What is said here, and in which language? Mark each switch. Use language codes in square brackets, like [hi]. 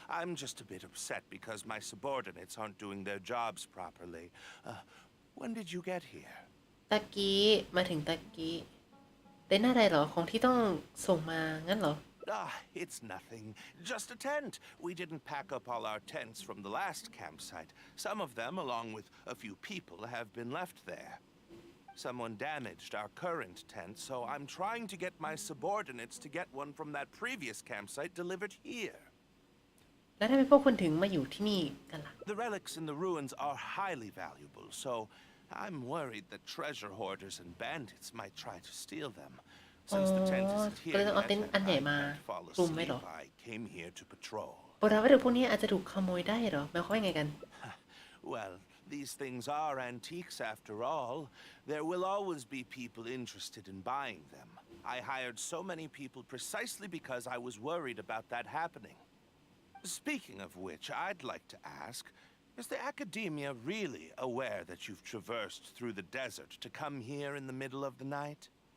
[en] I'm just a bit upset because my subordinates aren't doing their jobs properly. When did you get here? [th] ตะกี้มาถึงตะกี้เต็นท์อะไรเหรอของที่ต้องส่งมางั้นเหรอ [en] It's nothing. Just a tent. We didn't pack up all our tents from the last campsite. Some of them, along with a few people, have been left there. Someone damaged our current tent, so I'm trying to get my subordinates to get one from that previous campsite delivered here. [th] แล้วทำไมพวกคุณถึงมาอยู่ที่นี่กันล่ะ [en] The relics in the ruins are highly valuable, so I'm worried that treasure hoarders and bandits might try to steal them. Since the tent isn't here yet, I can't fall asleep. I came here to patrol. [th] โบราณวัตถุพวกนี้อาจจะถูกขโมยได้เหรอหมายความว่าไงกัน [en] Well, these things are antiques after all. There will always be people interested in buying them. I hired so many people precisely because I was worried about that happening. Speaking of which, I'd like to ask, is the academia really aware that you've traversed through the desert to come here in the middle of the night?